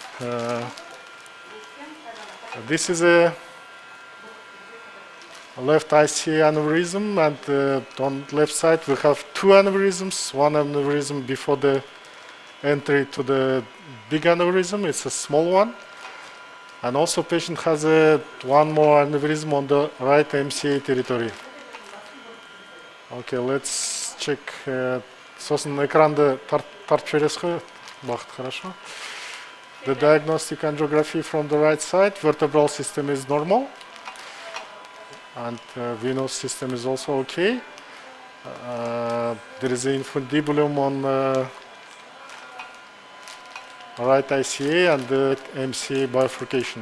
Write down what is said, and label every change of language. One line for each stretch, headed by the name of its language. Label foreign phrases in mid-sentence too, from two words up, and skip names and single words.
English: This is a left ICA aneurysm, and on the left side we have two aneurysms. One aneurysm before the entry to the big aneurysm, it's a small one. And also patient has one more aneurysm on the right MCA territory. Okay, let's check.
Kazakh: Сосын экранды тартып жібересіз ғой, бақыт, хорошо.
English: The diagnostic angiography from the right side, vertebral system is normal, and venous system is also okay. There is an infundibulum on right ICA and the MCA bifurcation.